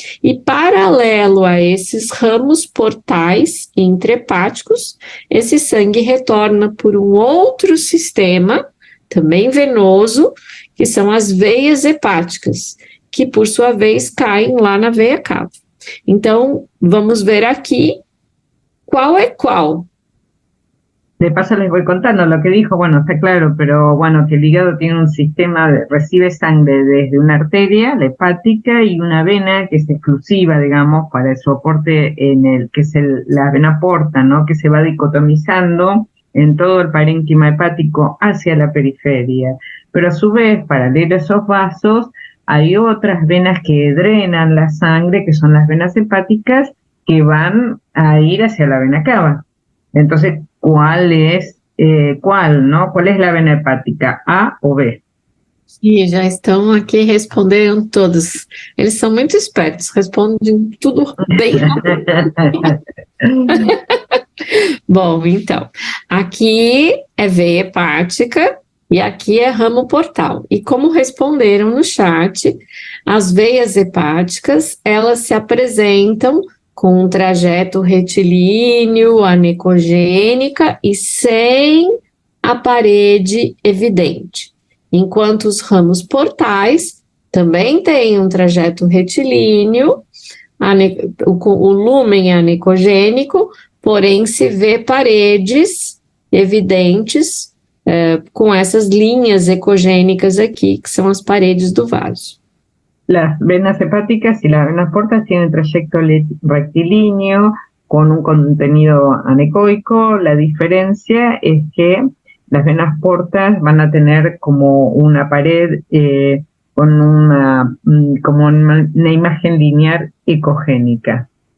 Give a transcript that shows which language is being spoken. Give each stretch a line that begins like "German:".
Portuguese: E paralelo a esses ramos portais intrahepáticos, esse sangue retorna por um outro sistema também venoso, que são as veias hepáticas, que por sua vez caem lá na veia cava. Então, vamos ver aqui qual é qual.
Spanish: De paso les voy contando lo que dijo, bueno, está claro, pero bueno, que el hígado tiene un sistema, recibe sangre desde una arteria, la hepática, y una vena que es exclusiva, digamos, para el soporte que es la vena porta, ¿no? Que se va dicotomizando en todo el parénquima hepático hacia la periferia. Pero a su vez, paralelo a esos vasos, hay otras venas que drenan la sangre, que son las venas hepáticas, que van a ir hacia la vena cava. Entonces, ¿cuál es ¿no? ¿Cuál es la vena hepática, A ou B?
Portuguese: E já estão aqui respondendo todos. Eles são muito espertos, respondem tudo bem rápido. Bom, então, aqui é veia hepática e aqui é ramo portal. E como responderam no chat, as veias hepáticas, elas se apresentam com um trajeto retilíneo, anecogênica e sem a parede evidente. Enquanto os ramos portais também têm um trajeto retilíneo, o lúmen é anecogênico, porém se vê paredes evidentes com essas linhas ecogênicas aqui, que são as paredes do vaso.
Spanish: Las venas hepáticas y las venas portas tienen trayecto rectilíneo con un contenido anecoico. La diferencia es que las venas portas van a tener como una pared con como una imagen linear ecogênica.